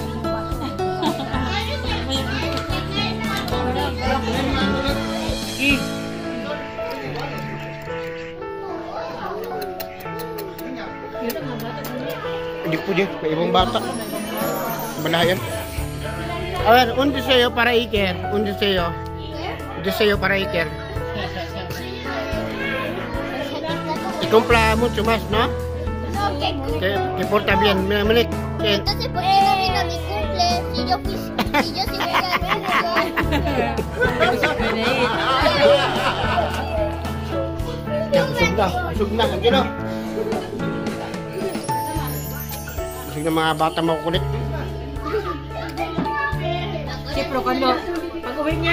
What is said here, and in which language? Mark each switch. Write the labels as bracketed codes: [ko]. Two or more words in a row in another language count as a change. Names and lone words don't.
[tl] Hindi po din, may ibang bata. Malayan. [es] A ver, un deseo para Iker. Un deseo. Un deseo para Iker. Y cumpla mucho más, ¿no? Que porta bien. Mira, Malik. Que... Entonces, ¿por qué no vino a mi cumple? Si yo fui, si yo sí fui al [tl] Yan, busog na. Busog na. Ang gino. Busog na mga bata makukulit. Sipro ka mo. Pag-uwi niya.